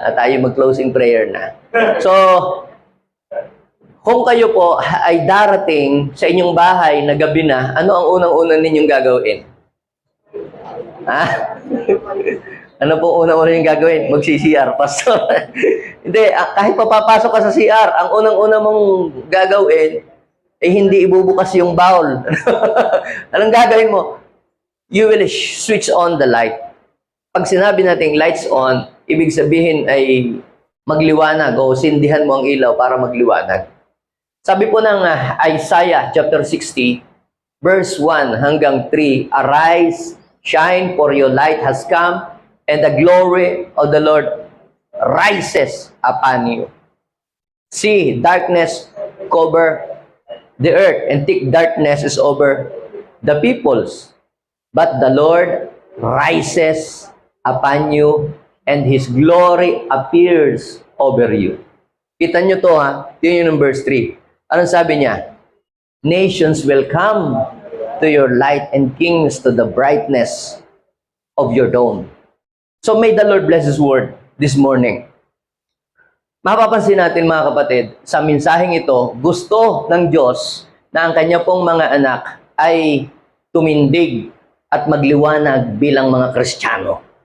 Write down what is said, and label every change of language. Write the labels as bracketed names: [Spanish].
[Filipino] At tayo mag-closing prayer na. So, kung kayo po ay darating sa inyong bahay na gabi na, ano ang unang-unang ninyong gagawin? Ha? Ano po unang-unang ninyong gagawin? Mag-CCR, pastor. Hindi, kahit papapasok ka sa CR, ang unang-unang mong gagawin hindi ibubukas yung bowl. Anong gagawin mo? [English] You will switch on the light. [Filipino] Pag sinabi natin lights on, ibig sabihin ay magliwanag o sindihan mo ang ilaw para magliwanag. Sabi po ng Isaiah chapter 60, verse 1 hanggang 3, [English] Arise, shine, for your light has come, and the glory of the Lord rises upon you. See, darkness cover the earth, and thick darkness is over the peoples. But the Lord rises upon you, and His glory appears over you. [Filipino] Kita nyo to ha? Yun yung verse 3. Anong sabi niya? [English] Nations will come to your light, and kings to the brightness of your dawn. So may the Lord bless His word this morning. [Filipino] Mapapansin natin mga kapatid, sa mensaheng ito, gusto ng Diyos na ang kanya pong mga anak ay tumindig at magliwanag bilang mga Kristiyano.